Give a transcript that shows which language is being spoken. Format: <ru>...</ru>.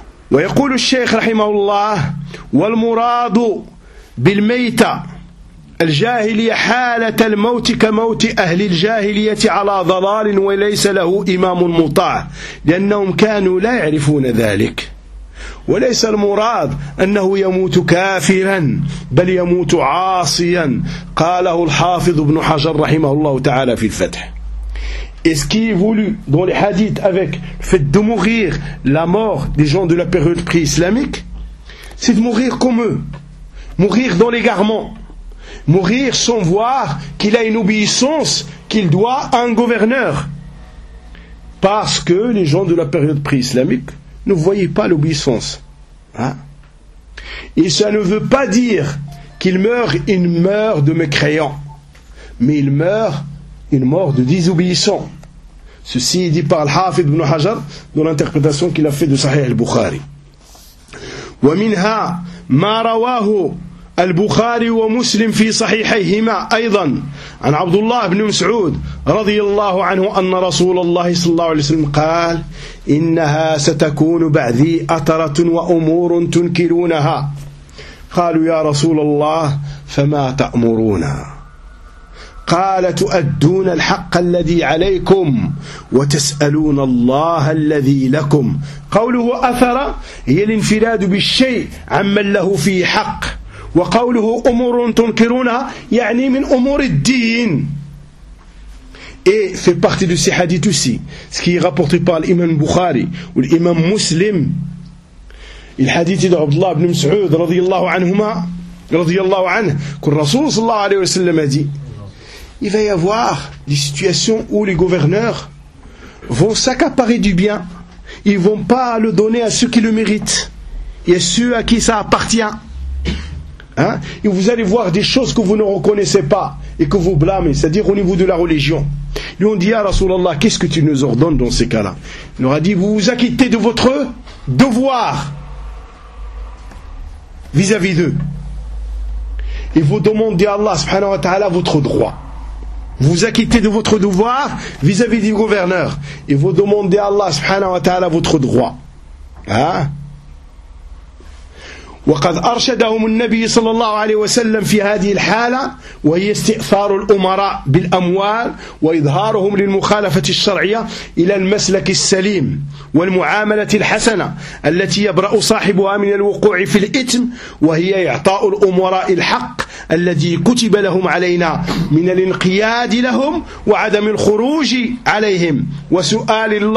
<ar>ويقول الشيخ رحمه الله والمراد بالميتة الجاهلية حالة الموت كموت أهل الجاهلية على ضلال وليس له إمام مطاع لأنهم كانوا لا يعرفون ذلك وليس المراد أنه يموت كافرا بل يموت عاصيا قاله الحافظ ابن حجر رحمه الله تعالى في الفتح.</ar> <fr>Est-ce qu'il voulu dans les hadiths avec le fait de mourir la mort des gens de la période pré-islamique, c'est de mourir comme eux. Mourir dans l'égarement, mourir sans voir qu'il a une obéissance, qu'il doit à un gouverneur. Parce que les gens de la période pré-islamique ne voyaient pas l'obéissance. Hein? Et ça ne veut pas dire qu'il meurt une mort de mécréant, mais il meurt une mort de désobéissant. Ceci est dit par Al-Hafid ibn Hajar dans l'interprétation qu'il a fait de Sahih al-Bukhari.</fr> <ar>Wa minha ما رواه البخاري ومسلم في صحيحيهما أيضا عن عبد الله بن مسعود رضي الله عنه أن رسول الله صلى الله عليه وسلم قال إنها ستكون بعدي أترة وأمور تنكرونها قالوا يا رسول الله فما تأمرون قال تؤدون الحق الذي عليكم وتسألون الله الذي لكم قوله أثر هي الانفراد بالشيء عمن له في حق وقوله أمور تنكرونها يعني من أمور الدين.</ar> <fr>Et fait partie de ces hadiths aussi ce qui est rapporté par l'imam Bukhari ou l'imam Muslim il hadith de Abdullah ibn Mas'ud رضي الله عنهما رضي الله عنه que le Rasul صلى الله عليه وسلم a dit il va y avoir des situations où les gouverneurs vont s'accaparer du bien. Ils ne vont pas le donner à ceux qui le méritent et à ceux à qui ça appartient. Hein? Et vous allez voir des choses que vous ne reconnaissez pas et que vous blâmez, c'est-à-dire au niveau de la religion. Ils ont dit, « Ya Rasulallah, qu'est-ce que tu nous ordonnes dans ces cas-là » Il leur a dit, « Vous vous acquittez de votre devoir vis-à-vis d'eux. Et vous demandez à Allah, subhanahu wa ta'ala, votre droit. » Vous acquittez de votre devoir vis-à-vis du gouverneur et vous demandez à Allah subhanahu wa ta'ala votre droit. Hein?</fr> <ar>وقد أرشدهم النبي صلى الله عليه وسلم في هذه الحالة، وهي استئثار الأمراء بالأموال وإظهارهم للمخالفة الشرعية إلى المسلك السليم والمعاملة الحسنة التي يبرأ صاحبها من الوقوع في الإثم، وهي إعطاء الأمراء الحق الذي كتب لهم علينا من الانقياد لهم وعدم الخروج عليهم، وسؤال</ar>